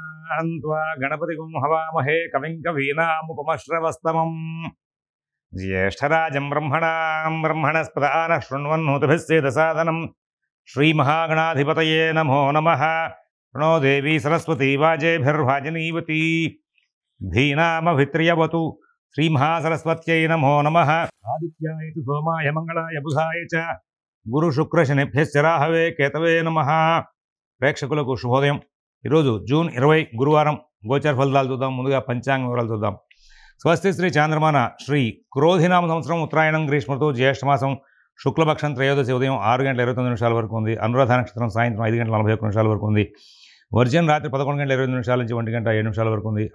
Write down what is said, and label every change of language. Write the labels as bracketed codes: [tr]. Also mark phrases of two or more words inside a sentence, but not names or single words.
[sa] त्वा गणपतिगुं हवामहे कविं कवीनामुपमश्रवस्तमम् ज्येष्ठराजं ब्रह्मणस्पदानः शृण्वन्नोतिभिस्सेदसादनम् श्रीमहागणाधिपतये नमो नमः। प्रणो देवी सरस्वती वाजेभिर्वाजिनीवती धीनामभित्र्यवतु श्रीमहासरस्वत्यै नमो नमः। आदित्याय तु सोमाय मंगलाय बुधाय च गुरुशुक्रशनिभ्यश्च राहवे केतवे नमः। [te] ప్రేక్షకులకు శుభోదయం। ఈరోజు జూన్ 20 గురువారం గోచర ఫలితాలు చూద్దాం। ముందుగా పంచాంగ వివరాలు చూద్దాం। స్వస్తి శ్రీ చాంద్రమాన శ్రీ క్రోధినామ సంవత్సరం ఉత్తరాయణం గ్రీష్మతో జ్యేష్ఠమాసం శుక్లపక్షం త్రయోదశి ఉదయం 6 గంటల 29 నిమిషాల వరకు ఉంది। అనురాధ నక్షత్రం సాయంత్రం 5 గంటల 41 నిమిషాల వరకు ఉంది। వర్జన్ రాత్రి 11 గంటల 22 నిమిషాల నుంచి 1 గంట 7 నిమిషాల వరకు ఉంది।